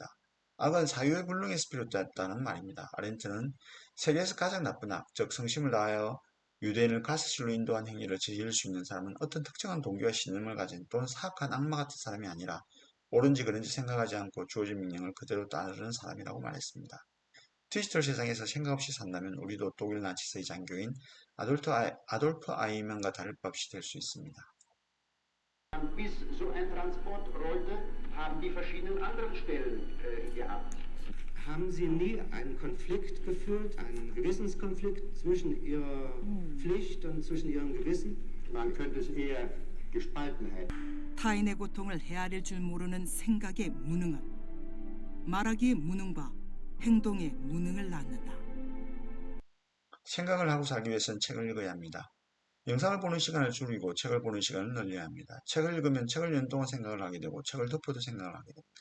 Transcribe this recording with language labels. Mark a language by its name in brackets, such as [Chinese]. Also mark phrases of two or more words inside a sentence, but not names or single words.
[Korean] 악은 사유의 불능에서 비롯됐다는 말입니다. 아렌트는 세계에서 가장 나쁜 악, 즉 성심을 다하여 유대인을 가스실로 인도한 행위를 저지를 수 있는 사람은 어떤 특정한 동기와 신념을 가진 또는 사악한 악마 같은 사람이 아니라 옳은지 그른지 생각하지 않고 주어진 명령을 그대로 따르는 사람이라고 말했습니다. 디지털 세상에서 생각 없이 산다면 우리도 독일 나치스의 장교인 아돌프 아이만과 다를 바 없이 될 수 있습니다. [German] Bis so ein Transport rollte, haben die verschiedenen anderen Stellen gehabt. Haben Sie nie einen Konflikt gefühlt, einen Gewissenskonflikt zwischen Ihrer Pflicht und zwischen Ihrem Gewissen? Man könnte es eher Gespaltenheit. [Korean] 타인의 고통을 헤아릴 줄 모르는 생각의 무능함, 말하기의 무능과 행동의 무능을 낳는다. 생각을 하고 살기 위해서는 책을 읽어야 합니다. 영상을 보는 시간을 줄이고 책을 보는 시간을 늘려야 합니다. 책을 읽으면 책을 연 동안 생각을 하게 되고 책을 덮어도 생각을 하게 됩니다.